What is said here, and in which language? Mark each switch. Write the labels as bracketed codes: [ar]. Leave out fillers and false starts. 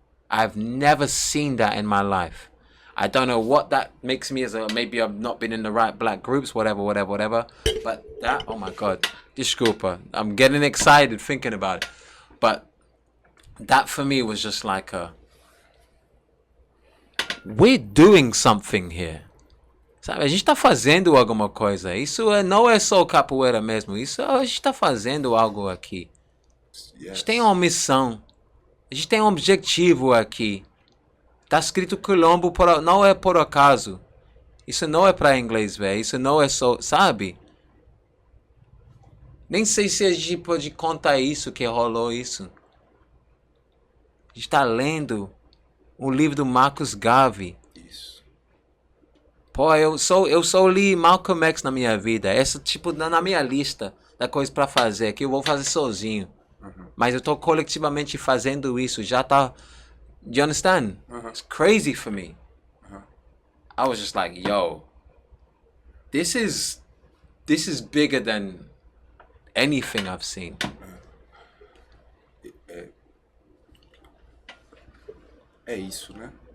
[en] I've never seen that in my life. I don't know what that makes me maybe I've not been in the right black groups, whatever. But that, oh my God, desculpa. I'm getting excited thinking about it. But that for me was just like we're doing something here. [pt] Sabe, a gente tá fazendo alguma coisa. Isso não é só capoeira mesmo. Isso a gente tá fazendo algo aqui. [en] Yes. [pt] A gente tem uma missão. A gente tem um objetivo aqui. Tá escrito quilombo, não é por acaso. Isso não é pra inglês, velho. Isso não é só, sabe? Nem sei se a gente pode contar isso, que rolou isso. A gente tá lendo um livro do Marcus Garvey. Isso. Pô, eu só li Malcolm X na minha vida. Essa, tipo, na minha lista da coisa pra fazer, que eu vou fazer sozinho. Mas eu tô coletivamente fazendo isso. Já tá... [en] Do you understand? It's crazy for me. I was just like, yo, this is bigger than anything I've seen. [pt] É isso, né?